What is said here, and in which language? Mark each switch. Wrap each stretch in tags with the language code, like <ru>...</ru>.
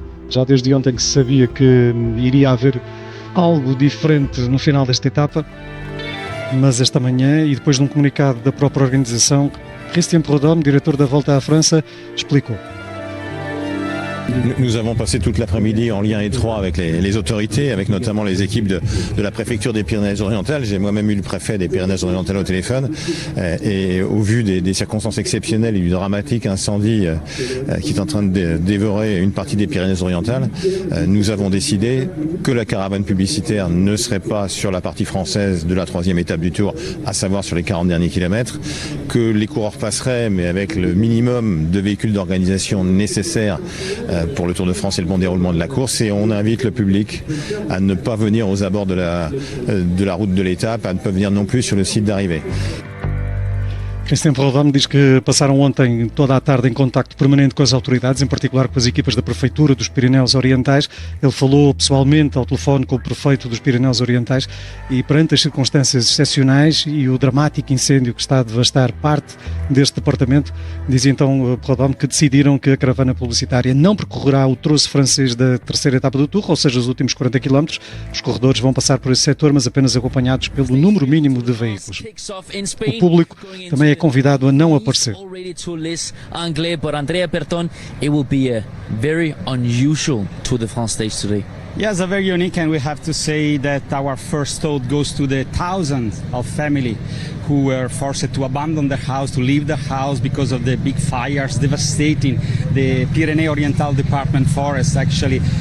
<pt>Já desde ontem que se sabia que iria haver algo diferente no final desta etapa, mas esta manhã, e depois de um comunicado da própria organização, Christian Prudhomme, diretor da Volta à França, explicou.</pt> <fr>Nous avons passé toute l'après-midi en lien étroit avec les autorités, avec notamment les équipes de la préfecture des Pyrénées-Orientales. J'ai moi-même eu le préfet des Pyrénées-Orientales au téléphone et au vu des circonstances exceptionnelles et du dramatique incendie qui est en train de dévorer une partie des Pyrénées-Orientales, nous avons décidé que la caravane publicitaire ne serait pas sur la partie française de la 3e étape du Tour, à savoir sur les 40 derniers kilomètres, que les coureurs passeraient, mais avec le minimum de véhicules d'organisation nécessaires pour le Tour de France et le bon déroulement de la course, et on invite le public à ne pas venir aux abords de la route de l'étape, à ne pas venir non plus sur le site d'arrivée.</fr> <pt>Christian Prudhomme diz que passaram ontem toda a tarde em contacto permanente com as autoridades, em particular com as equipas da Prefeitura dos Pirineus Orientais. Ele falou pessoalmente ao telefone com o prefeito dos Pirineus Orientais e, perante as circunstâncias excepcionais e o dramático incêndio que está a devastar parte deste departamento, diz então Prudhomme que decidiram que a caravana publicitária não percorrerá o troço francês da terceira etapa do Tour, ou seja, os últimos 40 km. Os corredores vão passar por esse setor, mas apenas acompanhados pelo número mínimo de veículos. O público também é convidado a não aparecer.</pt> <en>Andrea Berton, it will be a very unusual Tour de France stage today. Yes, very unique, and we have to say that our first thought goes to the thousands of family who were forced to abandon their house, to leave the house because of the big fires devastating the Pyrénées-Oriental Department forest, actually.</en>